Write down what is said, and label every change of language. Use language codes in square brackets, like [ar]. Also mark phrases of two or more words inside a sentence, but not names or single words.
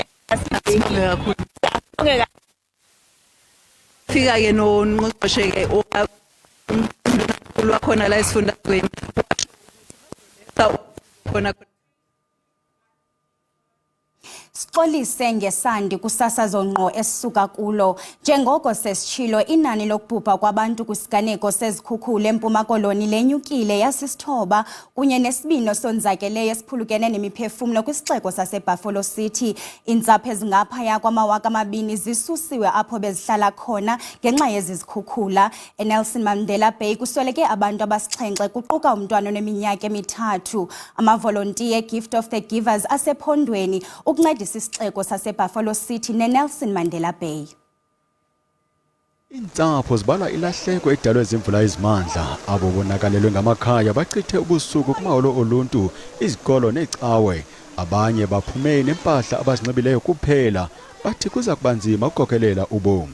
[zu] kakhulu fika ke nongqoqoshe ke wakhona la esifundazweni khona [xh] Sixolise ngesandi kusasazo ngqo esisuka kulo njengoko sesitshilo inani lokubhubha kwabantu kwisiganeko sezikhukhula eMpuma Koloni lenyukile yasisithoba kunye nesibino sonzakeleyo esiphulukene nemiphefumlo kwisixeko saseBuffalo City. Intsapho ezingaphaya kwama-2,000 zisusiwe apho bezihlala khona ngenxa yezikhukhula. eNelson Mandela Bay kusweleke abantu abasixhenxe kuquka umntwana oneminyaka 3. Amavolontiya Gift of the Givers asephondweni ukuncedisa isixeko saseBuffalo City neNelson Mandela Bay. Intsapho zibala ilahleko edalwe izimvula ezimandla abo bonakalelwe ngamakhaya bachithe ubusuku kumahholo oluntu izikolo necawe abanye baphume nempahla abazinxibileyo kuphela bathi kuza kubanzima ukukhokelela ubomi.